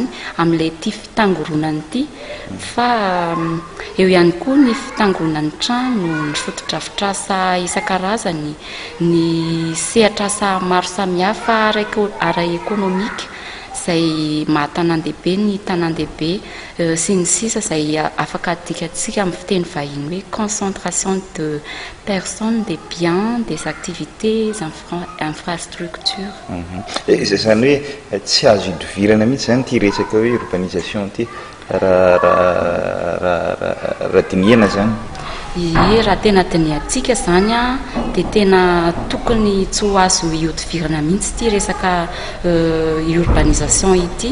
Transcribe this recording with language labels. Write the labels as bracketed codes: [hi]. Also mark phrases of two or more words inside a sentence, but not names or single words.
[mg] amin'ilay ty fitangoronany ity, fa eo ihany koa ny fitangoronan'ny trano, ny fotodrafitrasa isan-karazany, ny sehatrasa maro samihafa ara-ekônomika izay mahatanan-dehibe ny tanan-dehibe sy ny sisa izay afaka adikatsika amin'ny fiteny vahiny hoe [fr] concentration de personnes, des biens, des activités, infrastructures. [mg] Zany hoe tsy azo idovirana mihitsy zany ty resaka hoe urbanisation ty raha dinihana zany. Raha tena diniantsika zany a dia tena tokony tsy ho azo iodivirana mihitsy ty resaka urbanisation ity,